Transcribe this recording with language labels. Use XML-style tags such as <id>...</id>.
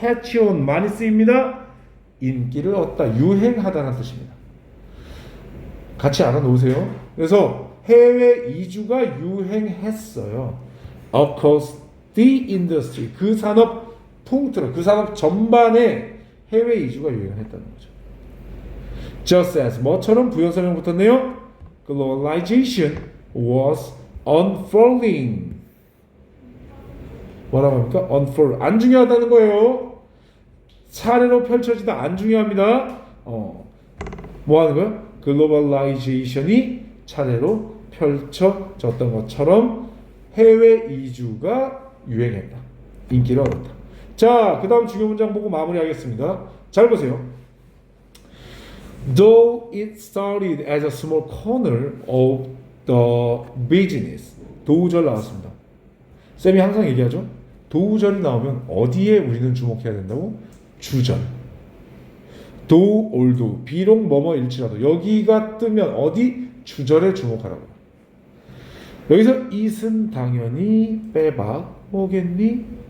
<ko>catch on 많이 쓰입니다. 인기를 얻다, 유행하다는 뜻입니다. 같이 알아놓으세요. 그래서 해외 이주가 유행했어요.</ko> <en>Across the industry</en> <ko>그 산업 통틀어 그 산업 전반에 해외 이주가 유행했다는 거죠.</ko> <en>Just as</en> <ko>뭐처럼 부연 설명 붙었네요.</ko> <en>Globalization was unfolding.</en> <ko>뭐라고 합니까? unfold 안 중요하다는 거예요. 사례로 펼쳐지다 안 중요합니다. 뭐 하는 거야? 글로벌라이제이션이 차례로 펼쳐졌던 것처럼 해외 이주가 유행했다. 인기를 얻었다. 자, 그 다음 중요 문장 보고 마무리하겠습니다. 잘 보세요.</ko> <en>Though it started as a small corner of the business.</en> <ko>도우절 나왔습니다. 쌤이 항상 얘기하죠. 도우절이 나오면 어디에 우리는 주목해야 된다고? 주절.</ko> <en>though although</en> <ko>비록 뭐뭐일지라도 여기가 뜨면 어디? 주절에 주목하라고. 여기서 it은 당연히 빼박 뭐겠니?</ko>